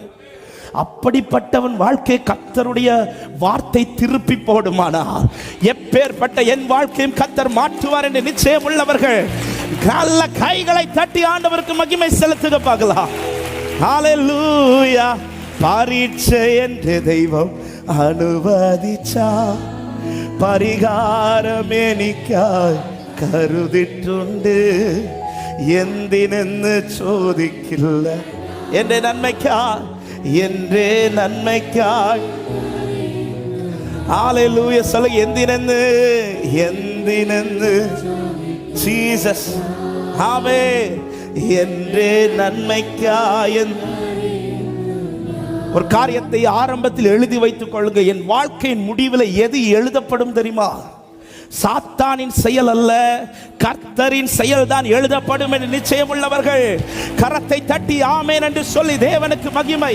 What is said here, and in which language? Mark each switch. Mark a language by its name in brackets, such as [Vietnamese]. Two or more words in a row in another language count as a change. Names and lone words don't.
[Tamil] அப்படிப்பட்டவன் வாழ்க்கை கர்த்தருடைய வார்த்தை திருப்பி போடுமானால் எப்பேற்பட்ட என் வாழ்க்கையும் கர்த்தர் மாற்றுவார் என்று நிச்சயம் உள்ளவர்கள் நல்ல கைகளை தட்டி ஆண்டவருக்கு மகிமை செலுத்துக பார்க்கலாம். ஹல்லேலூயா. பரீட்சை என்று தெய்வம் அனுமதிச்சா பரிகாரம் [Malayalam] എനിക്കായി കരുതിട്ടുണ്ട്. എന്തിനെന്ന് ചോദിക്കില്ല എൻ്റെ നന്മയ്ക്കായി, എൻ്റെ നന്മയ്ക്കായി. ഹല്ലേലൂയ. சொல்லுங்க, എന്തിനെന്ന്, എന്തിനെന്ന് ജീസസ്. ആമേൻ. എൻ്റെ നന്മയ്ക്കായി. [Tamil] ஒரு காரியத்தை ஆரம்பத்தில் எழுதி வைத்துக் கொள்ளுங்க. என் வாழ்க்கையின் முடிவில் எது எழுதப்படும் தெரியுமா? சாத்தானின் செயல் அல்ல, கர்த்தரின் செயல் தான் எழுதப்படும் என்று நிச்சயம் உள்ளவர்கள் கரத்தை தட்டி ஆமென் என்று சொல்லி தேவனுக்கு மகிமை.